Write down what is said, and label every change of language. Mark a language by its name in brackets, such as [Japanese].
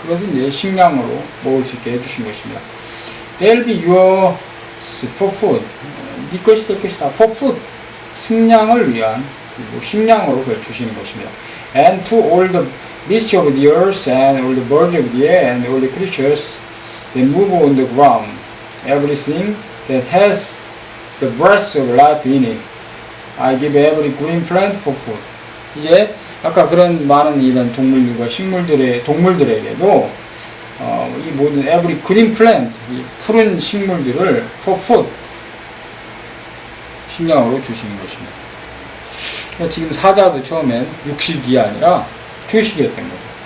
[Korean] 그것은 이제 식량으로 먹을 수 있게 해주신 것입니다. [English] They'll be yours for food. [Korean] 네 것이 될 것이다. [English] For food. [Korean] 식량을 위한 그리고 식량으로 그걸 주시는 것입니다. [English] And to all the beasts of the earth and all the birds of the air and all the creatures that move on the ground, everything that has the breath of life in it, I give every green plant for food. [Korean] 이제 아까 그런 많은 이런 동물들과 동물들에게도 이 모든 every green plant, 이 푸른 식물들을 for food, 식량으로 주시는 것입니다. 그러니까 지금 사자도 처음엔 육식이 아니라 초식이었던 거죠.